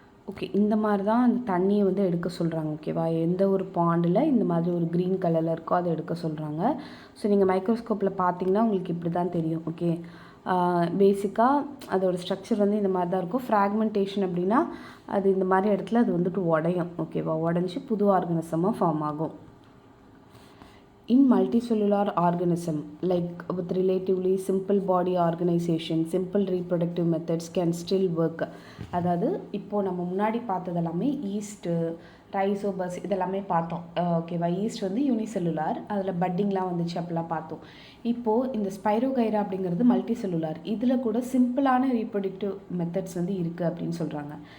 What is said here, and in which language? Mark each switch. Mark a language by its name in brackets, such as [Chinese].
[Tamil] Okay, இந்த மாதிரி தான் அந்த தண்ணியை வந்து எடுக்க சொல்கிறாங்க. ஓகேவா? எந்த ஒரு பாண்டில் இந்த மாதிரி ஒரு க்ரீன் கலரில் இருக்கோ அதை எடுக்க சொல்கிறாங்க. ஸோ நீங்கள் மைக்ரோஸ்கோப்பில் பார்த்தீங்கன்னா உங்களுக்கு இப்படி தான் தெரியும். ஓகே, பேசிக்காக அதோடய ஸ்ட்ரக்சர் வந்து இந்த மாதிரி தான் இருக்கும். ஃப்ராக்மெண்டேஷன் அப்படின்னா அது இந்த மாதிரி இடத்துல அது வந்துட்டு உடையும். ஓகேவா? உடஞ்சி புது ஆர்கனிசமாக ஃபார்ம் ஆகும். [English] In multicellular organism, like with relatively simple body organization, simple reproductive methods can still work. [Tamil] அதாவது இப்போது நம்ம முன்னாடி பார்த்தது எல்லாமே ஈஸ்ட்டு, ரைசோபஸ் இதெல்லாமே பார்த்தோம். ஓகேவா? ஈஸ்ட் வந்து யூனிசெல்லுலார், அதில் பட்டிங்லாம் வந்துச்சு அப்படிலாம் பார்த்தோம். இப்போது இந்த ஸ்பைரோகைரா அப்படிங்கிறது மல்டி செல்லுலார். இதில் கூட சிம்பிளான ரீப்ரொடக்டிவ் மெத்தட்ஸ் வந்து இருக்குது அப்படின்னு சொல்கிறாங்க.